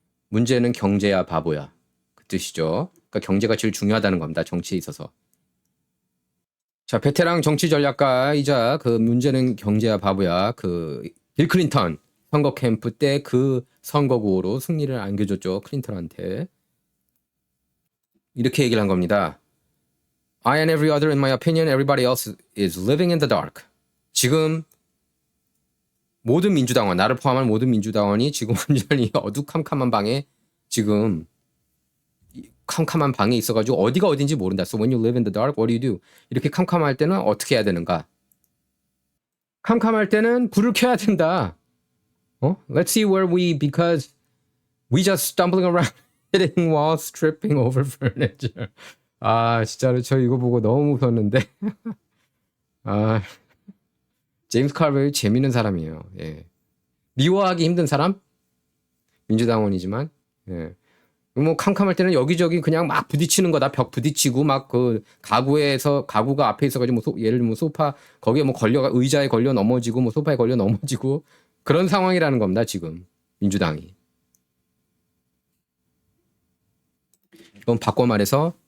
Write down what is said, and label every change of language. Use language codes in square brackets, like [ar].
[ko] 문제는 경제야 바보야, 그 뜻이죠. 그러니까 경제가 제일 중요하다는 겁니다, 정치에 있어서. 자, 베테랑 정치 전략가이자 그 문제는 경제야 바보야, 그 빌 클린턴 선거 캠프 때 그 선거구호로 승리를 안겨줬죠, 클린턴한테. 이렇게 얘기를 한 겁니다. [en] I and every other, in my opinion, everybody else is living in the dark. [ko] 지금 모든 민주당원, 나를 포함한 모든 민주당원이 지금 완전히 어두컴컴한 방에, 지금 캄캄한 방에 있어가지고 어디가 어딘지 모른다. [en] So when you live in the dark, what do you do? [ko] 이렇게 캄캄할 때는 어떻게 해야 되는가? 캄캄할 때는 불을 켜야 된다. [en] Let's see where because we just stumbling around, hitting walls, tripping over furniture. [ko] 진짜로 저 이거 보고 너무 무서웠는데. 제임스 카벌이 재밌는 사람이에요. 예. 미워하기 힘든 사람? 민주당원이지만, 예. 뭐 캄캄할 때는 여기저기 그냥 막 부딪히는 거다. 벽 부딪히고 막 그 가구가 앞에 있어가지고 뭐 예를 들면 소파 거기에 뭐 의자에 걸려 넘어지고 뭐 소파에 걸려 넘어지고 그런 상황이라는 겁니다, 지금 민주당이. 이건 바꿔 말해서